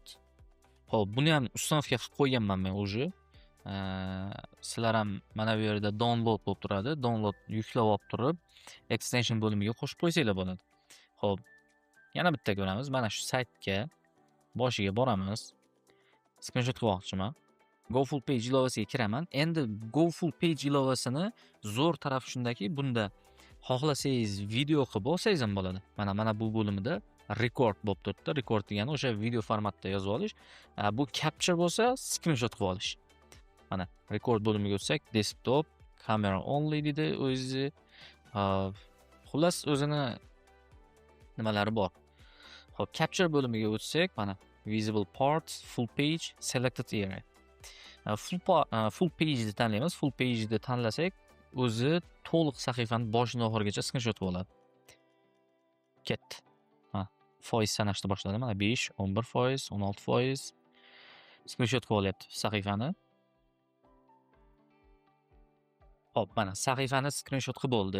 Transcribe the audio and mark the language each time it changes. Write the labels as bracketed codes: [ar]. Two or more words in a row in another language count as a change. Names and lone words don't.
[uz] Xo'p, buni ham uстановка qilib qo'yganman men o'zi. Sizlar ham mana bu yerda download bo'lib turadi. Download yuklab olib turib, extension bo'limiga qo'shib qo'ysanglar bo'ladi. Xo'p, yana bitta ko'ramiz. Mana shu saytga boshiga boramiz. Skrinshot qilib olmoqchiman. Go full page ilovasiga kiraman. Endi go full page ilovasini zo'r tarafi shundaki, bunda xohlasangiz video qilib olsangiz ham bo'ladi. Mana bu bo'limida record bo'lib turibdi. Record degani o'sha video formatda yozib olish. Bu capture bo'lsa, skrinshot qilib olish. Mana record bo'limiga o'tsak, [en] desktop, camera only [uz] dedi o'zi. Xullas o'zini nimalari bor. Xo'p, capture bo'limiga o'tsak, mana [en] visible parts, full page, selected area. Full page [uz] ni tanlaymiz. [en] Full page [uz] ni tanlasak, o'zi to'liq sahifani boshidan oxirigacha skrinshot bo'ladi. Ketdi. Foiz sanashni boshladi. Mana 5, 11%, 16%. Skrinshot qilib olyapti sahifani. Xo'p, mana sahifani skrinshot qilib bo'ldi.